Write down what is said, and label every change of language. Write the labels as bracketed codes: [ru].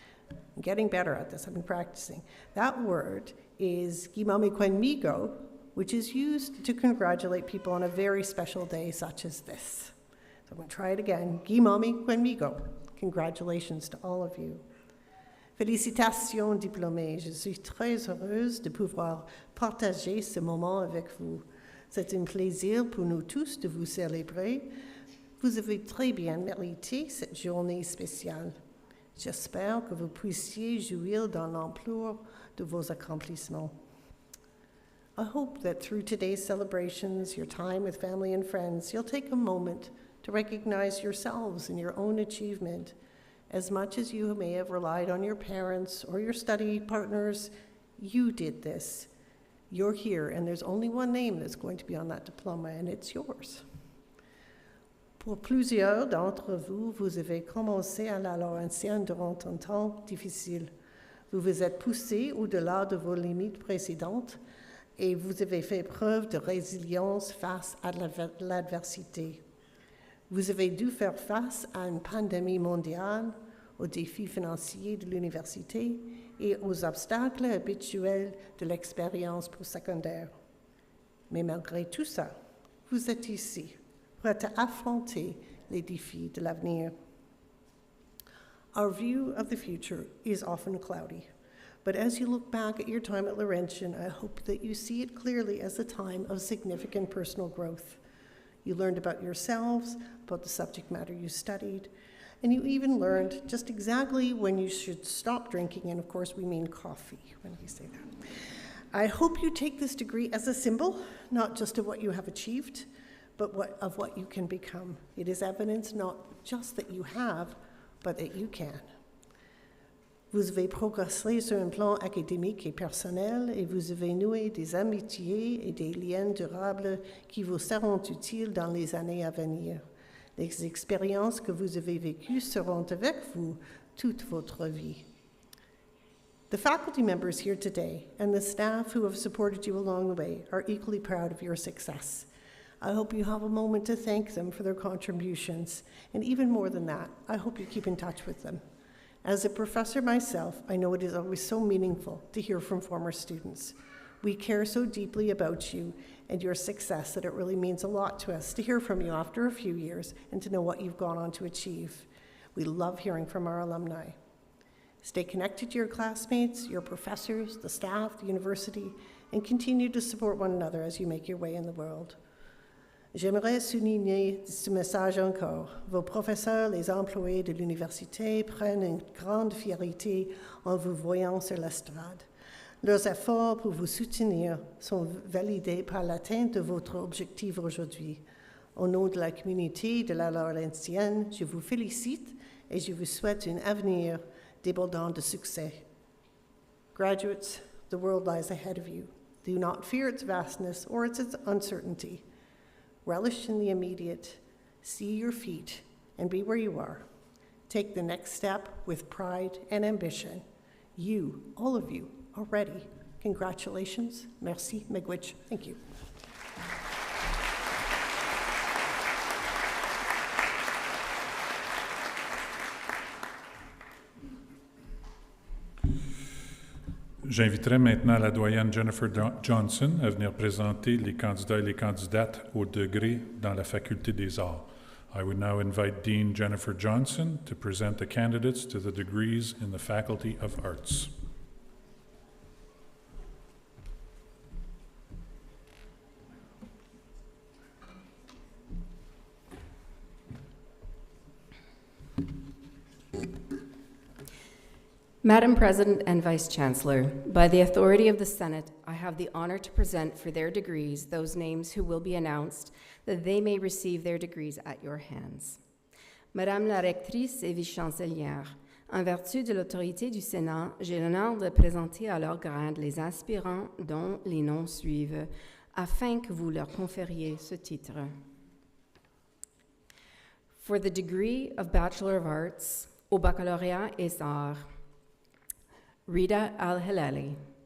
[en] I'm getting better at this, I've been practicing. That word is Gimamikwenmigo, which is used to congratulate people on a very special day such as this. So I'm going to try it again. Gimamikwenmigo. Congratulations to all of you. [fr] Félicitations, diplômés. Je suis très heureuse de pouvoir partager ce moment avec vous. C'est un plaisir pour nous tous de vous célébrer. Vous avez très bien mérité cette journée spéciale. J'espère que vous puissiez jouir dans l'ampleur de vos accomplissements. [en] I hope that through today's celebrations, your time with family and friends, you'll take a moment to recognize yourselves and your own achievement. As much as you may have relied on your parents or your study partners, you did this. You're here, and there's only one name that's going to be on that diploma, and it's yours. [fr] Pour plusieurs d'entre vous, vous avez commencé à la Laurentienne durant un temps difficile. Vous vous êtes poussé au-delà de vos limites précédentes et vous avez fait preuve de résilience face à l'adversité. Vous avez dû faire face à une pandémie mondiale, aux défis financiers de l'université et aux obstacles habituels de l'expérience postsecondaire. Mais malgré tout ça, vous êtes ici, prêt à affronter les défis de l'avenir. [en] Our view of the future is often cloudy, but as you look back at your time at Laurentian, I hope that you see it clearly as a time of significant personal growth. You learned about yourselves, about the subject matter you studied, and you even learned just exactly when you should stop drinking, and of course we mean coffee when we say that. I hope you take this degree as a symbol, not just of what you have achieved, but of what you can become. It is evidence not just that you have, but that you can. [fr] Vous avez progressé sur un plan académique et personnel et vous avez noué des amitiés et des liens durables qui vous seront utiles dans les années à venir. Les expériences que vous avez vécues seront avec vous toute votre vie. [en] The faculty members here today and the staff who have supported you along the way are equally proud of your success. I hope you have a moment to thank them for their contributions, and even more than that, I hope you keep in touch with them. As a professor myself, I know it is always so meaningful to hear from former students. We care so deeply about you and your success that it really means a lot to us to hear from you after a few years and to know what you've gone on to achieve. We love hearing from our alumni. Stay connected to your classmates, your professors, the staff, the university, and continue to support one another as you make your way in the world. [fr] J'aimerais souligner ce message encore. Vos professeurs, les employés de l'université prennent une grande fierté en vous voyant sur l'estrade. Leurs efforts pour vous soutenir sont validés par l'atteinte de votre objectif aujourd'hui. Au nom de la communauté de la Laurentienne, je vous félicite et je vous souhaite un avenir débordant de succès. [en] Graduates, the world lies ahead of you. Do not fear its vastness or its uncertainty. Relish in the immediate, see your feet, and be where you are. Take the next step with pride and ambition. You, all of you, are ready. Congratulations. [fr] Merci, [en] miigwech. Thank you. [fr] J'inviterai maintenant la doyenne Jennifer Johnson à venir présenter les candidats et les candidates au degré dans la Faculté des Arts. [en] I would now invite Dean Jennifer Johnson to present the candidates to the degrees in the Faculty of Arts. Madam President and Vice Chancellor, by the authority of the Senate, I have the honor to present for their degrees those names who will be announced, that they may receive their degrees at your hands. [fr] Madame la rectrice et vice-chancelière, en vertu de l'autorité du Sénat, j'ai l'honneur de présenter à leur grade les aspirants dont les noms suivent, afin que vous leur confériez ce titre. [en] For the degree of Bachelor of Arts, [fr] au Baccalauréat et Arts, [en] Rita Al-Hilali.